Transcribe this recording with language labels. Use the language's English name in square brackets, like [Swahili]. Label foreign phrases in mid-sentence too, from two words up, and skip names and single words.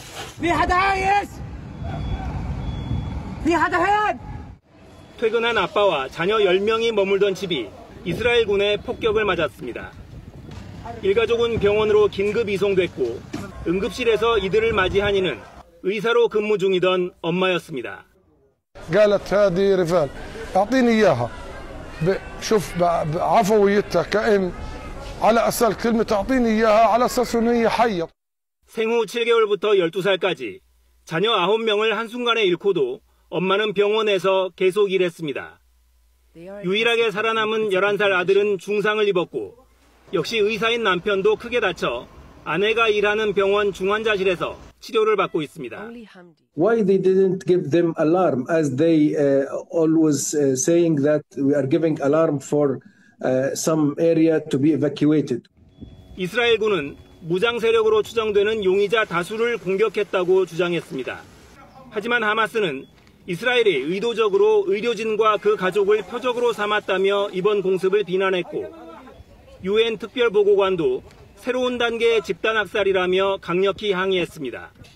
[Korean] 퇴근한 아빠와 자녀 10명이 머물던 집이 이스라엘군의 폭격을 맞았습니다. 일가족은 병원으로 긴급 이송됐고 응급실에서 이들을 맞이한 이는 의사로 근무 중이던 엄마였습니다. [Arabic] قالت هذه رفال اعطيني اياها شوف عفويتها كأن على اساس كلمه اعطيني اياها على اساس انها هي حيه. [Korean] 생후 7개월부터 12살까지 자녀 9명을 한순간에 잃고도 엄마는 병원에서 계속 일했습니다. 유일하게 살아남은 11살 아들은 중상을 입었고 역시 의사인 남편도 크게 다쳐 아내가 일하는 병원 중환자실에서 치료를 받고 있습니다. [English] Why they didn't give them alarm as they always saying that we are giving alarm for some area to be evacuated. [Korean] 이스라엘군은 무장 세력으로 추정되는 용의자 다수를 공격했다고 주장했습니다. 하지만 하마스는 이스라엘이 의도적으로 의료진과 그 가족을 표적으로 삼았다며 이번 공습을 비난했고 UN 특별보고관도 새로운 단계의 집단학살이라며 강력히 항의했습니다.